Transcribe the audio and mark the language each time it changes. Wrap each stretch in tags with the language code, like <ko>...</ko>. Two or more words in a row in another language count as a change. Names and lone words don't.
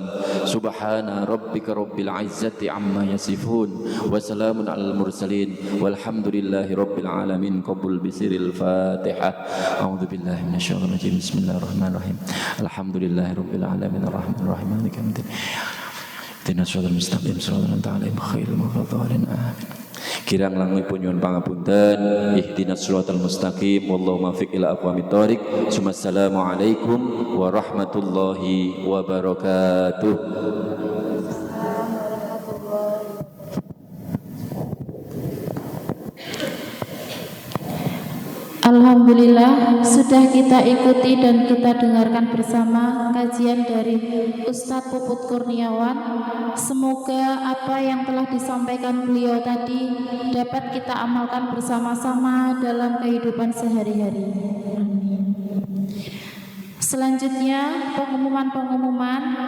<ar>سبحان ربك رب العزة عما يصفون وسلام على المرسلين والحمد لله رب العالمين. قبل بسر الفاتحة. أعوذ بالله من الشيطان الرجيم. بسم الله الرحمن الرحيم. الحمد لله رب العالمين الرحمن الرحيم مالك يوم الدين اهدنا الصراط المستقيم صراط الذين أنعمت عليهم غير المغضوب عليهم آمين.</ar> <jv>Kirang langipun nyuwun pangapunten.</jv> <ar>اهدنا الصراط المستقيم والله الموفق إلى أقوم الطريق. السلام عليكم ورحمة الله وبركاته.</ar> <id>Alhamdulillah, sudah kita ikuti dan kita dengarkan bersama kajian dari Ustadz Puput Kurniawan. Semoga apa yang telah disampaikan beliau tadi dapat kita amalkan bersama-sama dalam kehidupan sehari-hari. Selanjutnya pengumuman-pengumuman.</id>